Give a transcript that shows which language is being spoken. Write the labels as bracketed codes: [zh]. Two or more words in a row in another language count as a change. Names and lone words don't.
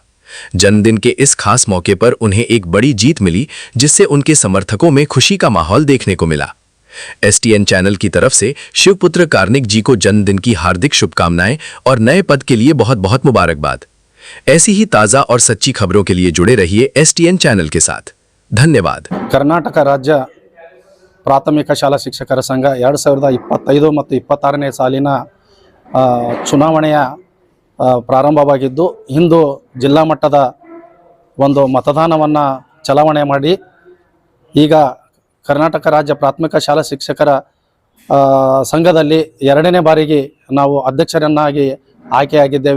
[hi] जन्मदिन के इस खास मौके पर उन्हें एक बड़ी जीत मिली, जिससे उनके समर्थकों में खुशी का माहौल देखने को मिला। एसटीएन चैनल की तरफ से शिवपुत्र कार्निक जी को जन्मदिन की हार्दिक शुभकामनाएं और नए पद के लिए बहुत बहुत मुबारकबाद। ऐसी ही ताज़ा और सच्ची खबरों के लिए जुड़े रहिए एसटीएन चैनल के साथ। धन्यवाद। [kn] कर्नाटक राज्य ಪ್ರಾಥಮಿಕ ಶಾಲಾ ಶಿಕ್ಷಕರ ಸಂಘ 2025 ಮತ್ತು 26ನೇ ಸಾಲಿನ ಚುನಾವಣೆಯ ಪ್ರಾರಂಭವಾಗಿದ್ದು, ಇಂದು ಜಿಲ್ಲಾ ಮಟ್ಟದ ಒಂದು ಮತದಾನವನ್ನು ಚಲಾವಣೆ ಮಾಡಿ ಈಗ ಕರ್ನಾಟಕ ರಾಜ್ಯ ಪ್ರಾಥಮಿಕ ಶಾಲಾ ಶಿಕ್ಷಕರ ಸಂಘದಲ್ಲಿ ಎರಡನೇ ಬಾರಿಗೆ ನಾವು ಅಧ್ಯಕ್ಷರನ್ನಾಗಿ ಆಯ್ಕೆಯಾಗಿದ್ದೇವೆ.